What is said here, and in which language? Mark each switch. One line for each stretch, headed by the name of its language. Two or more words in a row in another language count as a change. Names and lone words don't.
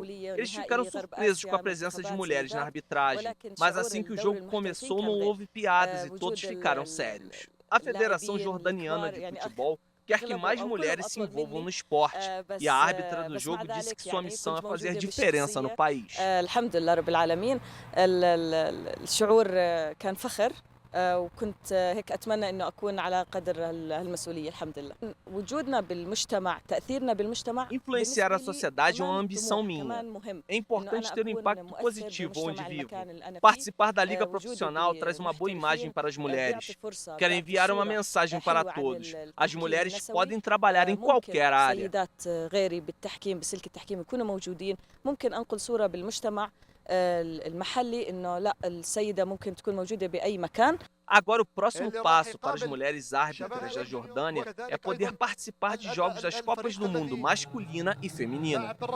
Portuguese: Eles ficaram surpresos com a presença de mulheres na arbitragem, mas assim que o jogo começou, não houve piadas e todos ficaram sérios. A Federação Jordaniana de Futebol quer que mais mulheres se envolvam no esporte, e a árbitra do jogo disse que sua missão é fazer diferença no país.
Arabic: وكنت هيك أتمنى إنه أكون على قدر هالمسؤولية الحمد لله. وجودنا بالمجتمع، تأثيرنا بالمجتمع.
Portuguese: Influenciar a sociedade é uma ambição minha. É importante ter um impacto positivo onde vivo. Participar da Liga Profissional traz uma boa imagem para as mulheres. Quero enviar uma mensagem para todos. As mulheres podem trabalhar em qualquer área. Agora, o próximo passo para as mulheres árbitras da Jordânia é poder participar de jogos das Copas do Mundo masculina e feminina.